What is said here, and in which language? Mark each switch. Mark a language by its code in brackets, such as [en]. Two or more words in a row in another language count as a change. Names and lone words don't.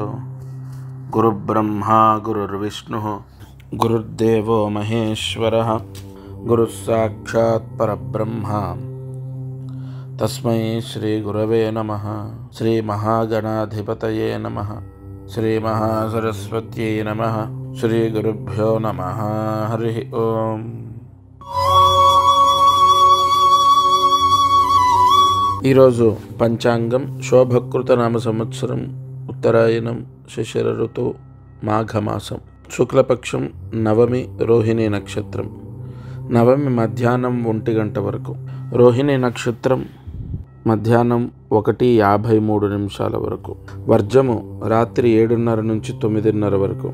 [sa] गुरुब्रह्मा गुरुर्विष्णुः गुरुर्देवो महेश्वरः गुरुः साक्षात् परब्रह्म तस्मै श्री गुरवे नमः। श्री महागणाधिपतये नमः। श्री महासरस्वत्यै नमः। श्री गुरुभ्यो नमः। हरि ओम। [te] ఈరోజు పంచాంగం శోభకృత నామ సంవత్సరం ఉత్తరాయణం శిశిర ఋతువు మాఘమాసం శుక్లపక్షం నవమి రోహిణి నక్షత్రం. నవమి మధ్యాహ్నం 1 గంట వరకు, రోహిణి నక్షత్రం మధ్యాహ్నం 1:53 వరకు, వర్జము రాత్రి 7:30 నుంచి 9:30 వరకు.